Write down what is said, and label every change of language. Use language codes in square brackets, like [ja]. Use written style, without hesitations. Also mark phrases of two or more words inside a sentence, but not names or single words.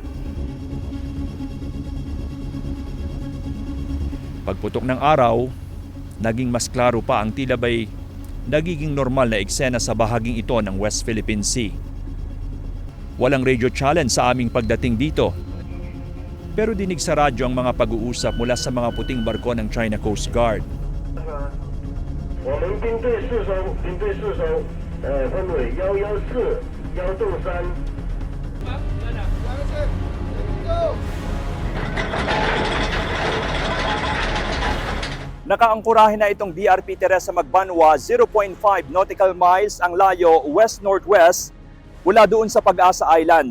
[tl] Pagputok ng araw, naging mas klaro pa ang tila ba'y nagiging normal na eksena sa bahaging ito ng West Philippine Sea. Walang radio challenge sa aming pagdating dito. Pero dinig sa radyo ang mga pag-uusap mula sa mga puting barko ng China Coast Guard. [zh] 我们兵队四艘，分为114、1洞3。 [tl] Nakaangkurahe na itong BRP Teresa Magbanwa, 0.5 nautical miles ang layo west-northwest mula doon sa Pag-asa Island.